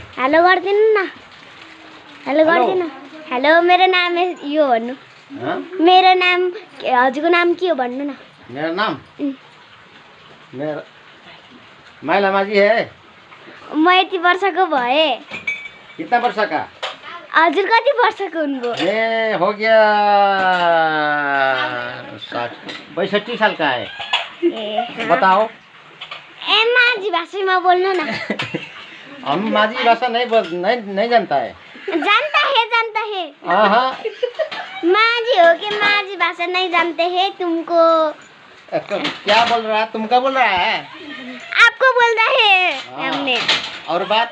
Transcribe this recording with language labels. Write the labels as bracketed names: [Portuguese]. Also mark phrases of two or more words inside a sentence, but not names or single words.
[Nepali] हेलो गरिदिनु न। हेलो गरिदिनु। हेलो, मेरो नाम यो भन्नु। मेरो नाम, हजुरको नाम के हो भन्नु न। [Hindi] मेरा नाम मेरा माइला माझी है। [Nepali] म यति वर्षको भएँ। [Hindi] कितना वर्ष का? [Nepali] हजुर कति वर्षको हुनुभयो? [Hindi] ए हो गया 62 साल का है। बताओ। [Nepali] ए माझी भाषामा बोल्नु न। [Hindi] हम माझी भाषा नहीं जानता है। जानता है। माझी हो कि माझी भाषा नहीं जानते हैं तुमको? क्या बोल रहा है? तुमका बोल रहा है? आपको बोल रहा है हमने।